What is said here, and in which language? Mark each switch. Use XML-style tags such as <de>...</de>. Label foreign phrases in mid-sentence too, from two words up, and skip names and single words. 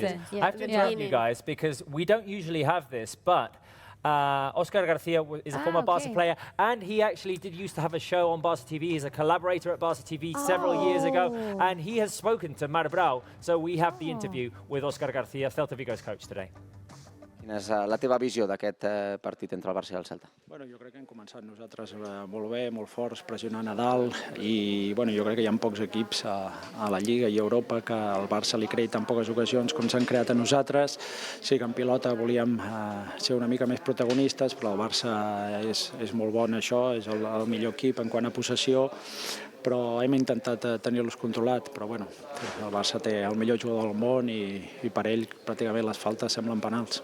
<en>I have to interrupt you guys because we don't usually have this, but Oscar Garcia is a former Barca player, and he actually did used to have a show on Barca TV. He's a collaborator at Barca TV several years ago, and he has spoken to Maribel. So we have the interview with Oscar Garcia, Celta Vigo's coach, today.</en> <ca>És la teva visió d'aquest partit entre el Barça i el Celta? Bueno, jo crec que hem començat nosaltres molt bé, molt forts, pressionant a dalt i bueno, jo crec que hi ha pocs equips a la Lliga i a Europa que el Barça li creï tan poques ocasions com s'han creat a nosaltres. Sí que en pilota volíem ser una mica més protagonistes, però el Barça és molt bon en això, és el millor equip en quant a possessió, però hem intentat tenir-los controlat, però bueno, el Barça té el millor jugador del món i per ell pràcticament les faltes semblen penals.</ca>